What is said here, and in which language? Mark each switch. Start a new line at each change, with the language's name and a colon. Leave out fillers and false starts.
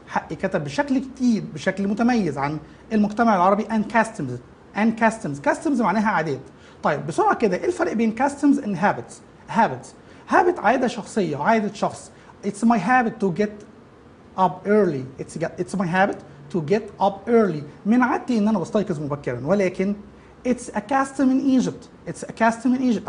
Arabic: حقي كتب بشكل جديد بشكل متميز عن المجتمع العربي and customs معناها عادات. طيب بسرعة كده ايه الفرق بين customs and habits؟ habit عادة شخصية، عادة شخص.
English: It's my habit to get up early. It's my habit to get up early.
Arabic: من عادتي ان انا بستيقظ مبكرا، ولكن it's a custom in Egypt.